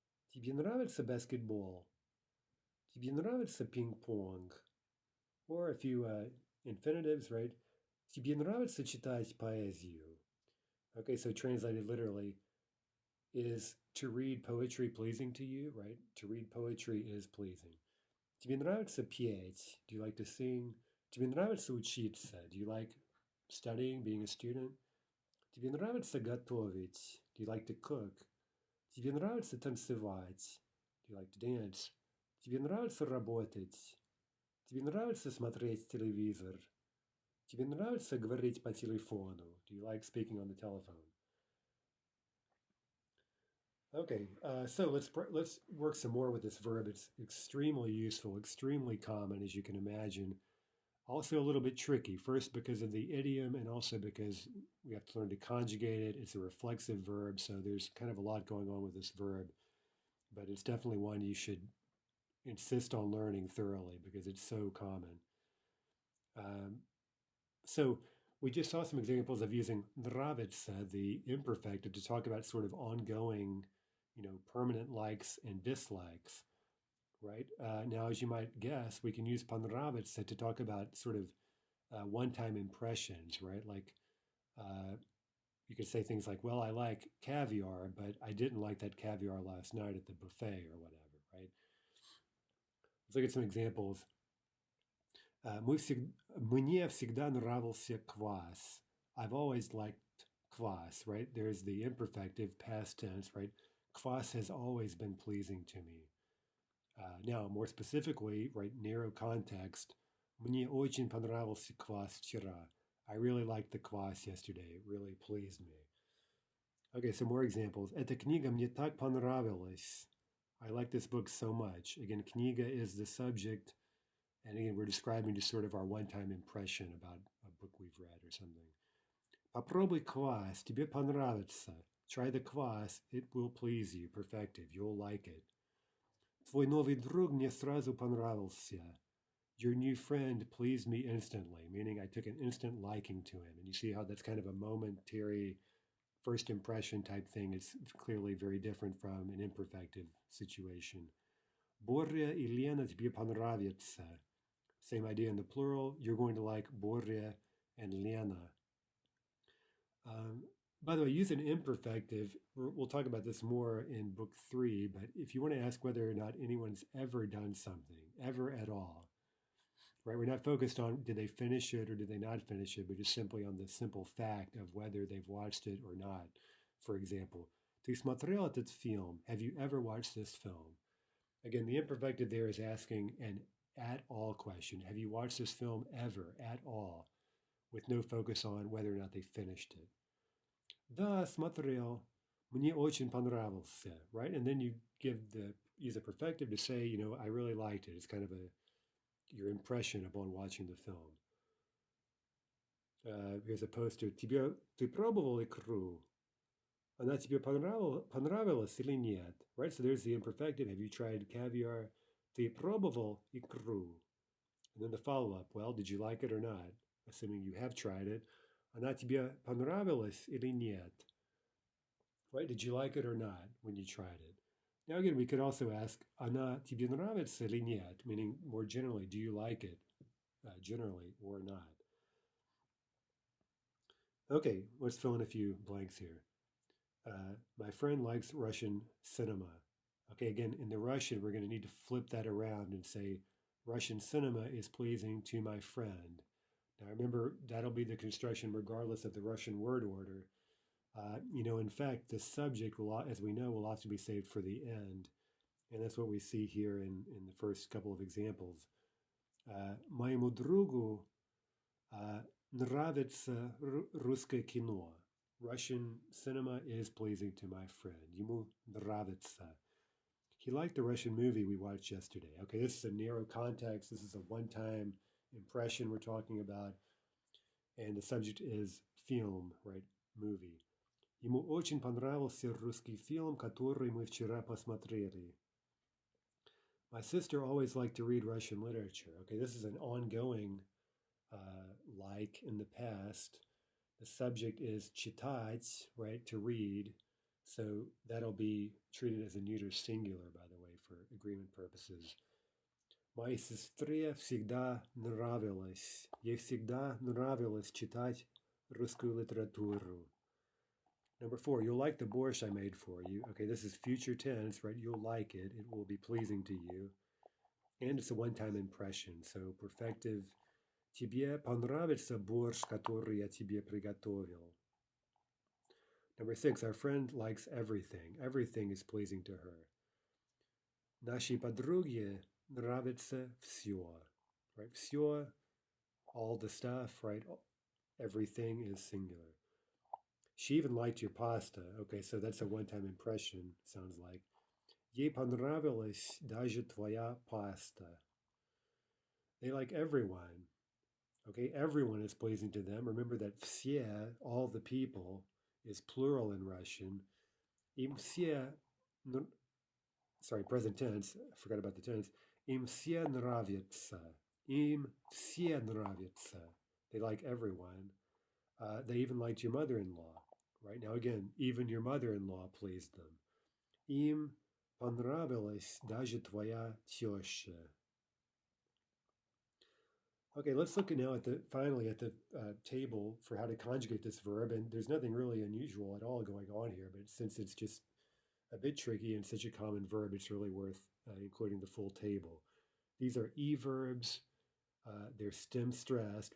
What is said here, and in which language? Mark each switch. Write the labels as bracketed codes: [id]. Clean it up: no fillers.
[ru] Тебе нравится баскетбол? Тебе нравится пинг-понг? [en] Or a few infinitives, right? [ru] Тебе нравится читать поэзию? [en] Okay, so translated literally, is to read poetry pleasing to you, right? To read poetry is pleasing. [ru] Тебе нравится петь? [en] Do you like to sing? [ru] Тебе нравится учиться? [en] Do you like studying, being a student? [ru] Тебе нравится готовить? [en] Do you like to cook? [ru] Тебе нравится танцевать? [en] Do you like to dance? [ru] Тебе нравится работать? Тебе нравится смотреть телевизор? Тебе нравится говорить по телефону? [en] Do you like speaking on the telephone? Okay, so let's work some more with this verb. It's extremely useful, extremely common, as you can imagine. Also a little bit tricky. First, because of the idiom, and also because we have to learn to conjugate it. It's a reflexive verb, so there's kind of a lot going on with this verb. But it's definitely one you should insist on learning thoroughly because it's so common. So we just saw some examples of using nravится, the imperfective, to talk about sort of ongoing, permanent likes and dislikes, right? Now, as you might guess, we can use понравится to talk about sort of one-time impressions, right? Like you could say things like, well, I like caviar, but I didn't like that caviar last night at the buffet or whatever, right? Let's look at some examples. [ru] Мне всегда нравился квас. [en] I've always liked kvass, right? There's the imperfective past tense, right? Kvass has always been pleasing to me. Now, more specifically, right, narrow context, [ru] мне очень понравился квас вчера. [en] I really liked the kvass yesterday. It really pleased me. Okay, some more examples. [ru] Эта книга мне так понравилась. [en] I like this book so much. Again, книга is the subject. And again, we're describing just sort of our one-time impression about a book we've read or something. [ru] Попробуй квас, тебе понравится. [en] Try the kvass, it will please you. Perfective, you'll like it. [ru] Твой новый друг мне сразу понравился. [en] Your new friend pleased me instantly, meaning I took an instant liking to him. And you see how that's kind of a momentary first impression type thing. It's clearly very different from an imperfective situation. [ru] Боря и Лена тебе понравятся. [en] Same idea in the plural. You're going to like Borja and Lena. By the way, use an imperfective. We'll talk about this more in book 3, but if you want to ask whether or not anyone's ever done something, ever at all, right? We're not focused on did they finish it or did they not finish it, but just simply on the simple fact of whether they've watched it or not. For example, [ru] ты смотрел этот фильм? [en] Have you ever watched this film? Again, the imperfective there is asking an at all question. Have you watched this film ever, at all, with no focus on whether or not they finished it? [ru] Да, смотрел. Мне очень понравился, [en] right? And then you use a perfective to say, I really liked it. It's kind of your impression upon watching the film. As opposed to, [ru] ты пробовал икру? Она тебе понравилась или нет? [en] Right? So there's the imperfective. Have you tried caviar? [ru] Ты пробовал икру? [en] And then the follow-up, well, did you like it or not? Assuming you have tried it. [ru] Она тебе понравилась или нет? [en] Right? Did you like it or not when you tried it? Now again, we could also ask, [ru] она тебе нравится или нет? [en] Meaning more generally, do you like it generally or not? Okay, let's fill in a few blanks here. My friend likes Russian cinema. Okay, again, in the Russian, we're going to need to flip that around and say, Russian cinema is pleasing to my friend. Now remember, that'll be the construction regardless of the Russian word order. In fact, the subject will, as we know, will often be saved for the end. And that's what we see here in the first couple of examples. [ru] Моему другу нравится русское кино. [en] Russian cinema is pleasing to my friend. [ru] Ему нравится. [en] He liked the Russian movie we watched yesterday. Okay, this is a narrow context. This is a one-time impression we're talking about. And the subject is film, right? Movie. [ru] Ему очень понравился русский фильм, который мы вчера посмотрели. [en] My sister always liked to read Russian literature. Okay, this is an ongoing like in the past. The subject is читать, right, to read. So that'll be treated as a neuter singular, by the way, for agreement purposes. [ru] Моей сестре всегда нравилось. Ей всегда нравилось читать русскую литературу. [en] Number 4, you'll like the borscht I made for you. Okay, this is future tense, right? You'll like it. It will be pleasing to you. And it's a one-time impression. So perfective. [ru] Тебе понравится борщ, который я тебе приготовил. [en] Number 6, our friend likes everything. Everything is pleasing to her. [ru] Нашей подруге нравится все. [en] Right? Все, all the stuff, right? Everything is singular. She even liked your pasta. Okay, so that's a one-time impression, sounds like. [ru] Ей понравилась даже твоя pasta. [en] They like everyone. Okay, everyone is pleasing to them. Remember that все, all the people, is plural in Russian. [ru] Им все, [en] sorry, present tense, I forgot about the tense. [ru] Им все нравится. Им все нравится. [en] They like everyone. They even liked your mother-in-law. Right now, again, even your mother-in-law pleased them. [ru] Им понравилась даже твоя теща. [en] Okay, let's look now at finally at the table for how to conjugate this verb. And there's nothing really unusual at all going on here, but since it's just a bit tricky and such a common verb, it's really worth including the full table. These are e-verbs. They're stem stressed.